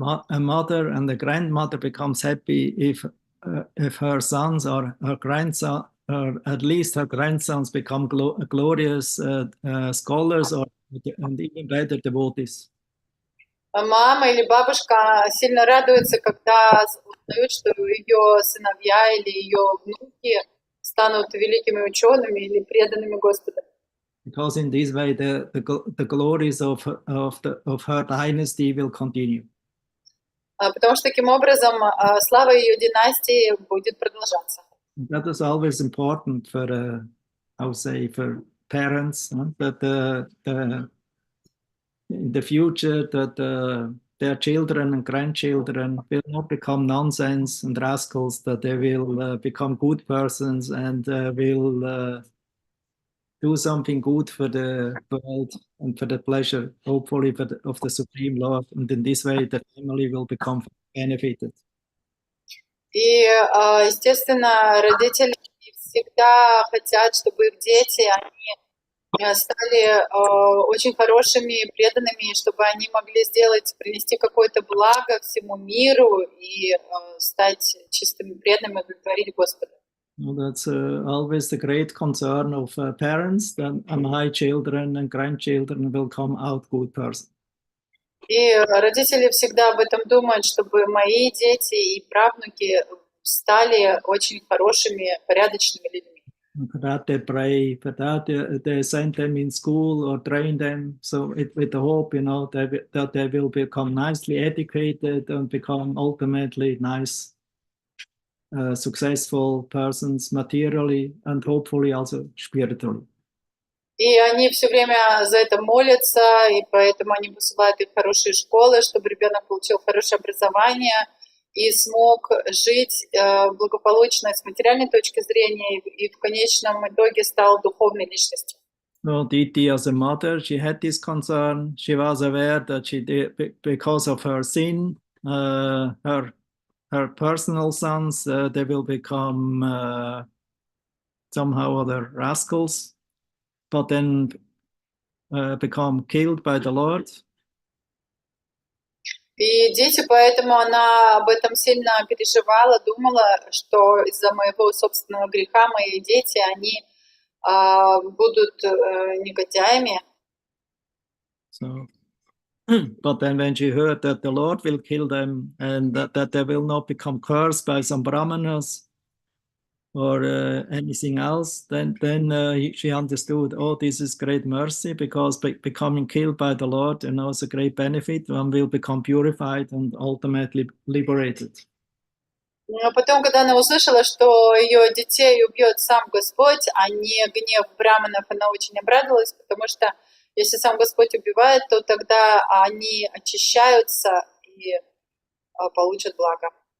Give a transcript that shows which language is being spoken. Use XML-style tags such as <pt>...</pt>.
<en>A mother and a grandmother becomes happy if her sons or her grandson, or at least her grandsons, become glorious scholars and even better devotees.</en> <ru>Мама или бабушка сильно радуется, когда узнают, что ее сыновья или ее внуки станут великими учеными или преданными Господа.</ru> <en>Because in this way the glories of her dynasty will continue.</en> <ru>Потому что таким образом слава ее династии будет продолжаться.</ru> <en>That is always important for, for parents, that in the future that their children and grandchildren will not become nonsense and rascals, that they will become good persons and will do something good for the world and for the pleasure, hopefully, of the Supreme Lord. And in this way, the family will become benefited.</en> <ru>И, естественно, родители всегда хотят, чтобы их дети, они стали очень хорошими, преданными, чтобы они могли принести какое-то благо всему миру и стать чистыми преданными, удовлетворить Господа.</ru> <en>Well, that's always the great concern of parents, that my children and grandchildren will come out good persons.</en> <ru>И родители всегда об этом думают, чтобы мои дети и правнуки стали очень хорошими, порядочными людьми.</ru> <en>For that they pray, for that they send them in school or train them, so with the hope, that they will become nicely educated and become ultimately nice, successful persons materially and hopefully also spiritually.</en> <ru>И они все время за это молятся, и поэтому они посылают их в хорошие школы, чтобы ребенок получил хорошее образование и смог жить благополучно с материальной точки зрения и в конечном итоге стал духовной личностью.</ru> <en>No, Diti, as a mother, she had this concern. She was aware that she did, because of her sin, her personal sons, they will become somehow other rascals, but then become killed by the Lord.</en> <ru>И дети, поэтому она об этом сильно переживала, думала, что из-за моего собственного греха мои дети, они будут негодяями.</ru> <en>So But then when she heard that the Lord will kill them and that they will not become cursed by some brahmanas or anything else, then she understood, oh, this is great mercy, because becoming killed by the Lord, is a great benefit. One will become purified and ultimately liberated.</en> <ru>Но потом, когда она услышала, что ее детей убьет сам Господь, а не гнев браманов, она очень обрадовалась, потому что если сам Господь убивает, то тогда они очищаются и получат благо.</ru>